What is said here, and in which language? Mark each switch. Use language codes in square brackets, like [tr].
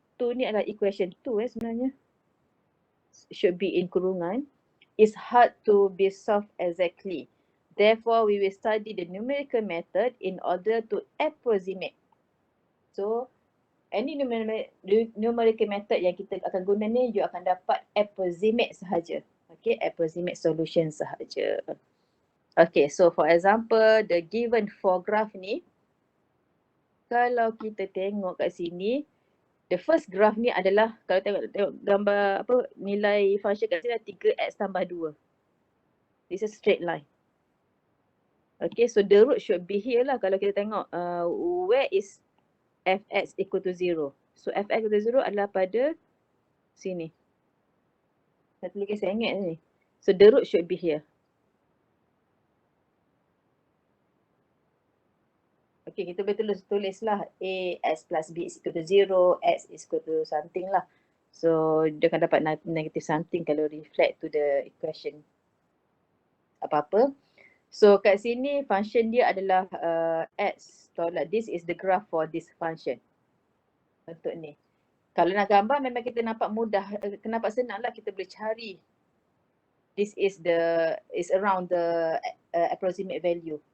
[ms] 2 ni adalah equation 2 sebenarnya. [en] Should be in kurungan. Is hard to be solved exactly. Therefore, we will study the numerical method in order to approximate. So, any numerical method [ms] yang kita akan guna ni, you akan dapat approximate sahaja. [en] Okay, approximate solution [ms] sahaja. [en] Okay, so for example, the given 4 graph ni, [ms] kalau kita tengok kat sini, [en] the first graph [ms] ni adalah, kalau tengok gambar apa, nilai [en] function [ms] kat sini adalah 3x tambah 2. [en] This is straight line. Okay, so the root should be here lah. [ms] Kalau kita tengok, [en] where is fx equal to 0? So fx equal to 0 [ms] adalah pada sini. Satu lagi saya ingat ni. [en] So the root should be here. Okay, [ms] kita boleh tulislah [en] a x plus b is equal to 0, x is equal to something lah. So [ms] dia akan dapat [en] negative something kalau reflect to the equation apa-apa. [ms] So kat sini function dia adalah x. [en] This is the graph for this function. [ms] Bentuk ni. Kalau nak gambar memang kita nampak mudah, nampak senang lah, kita boleh cari. [en] This is around the approximate value.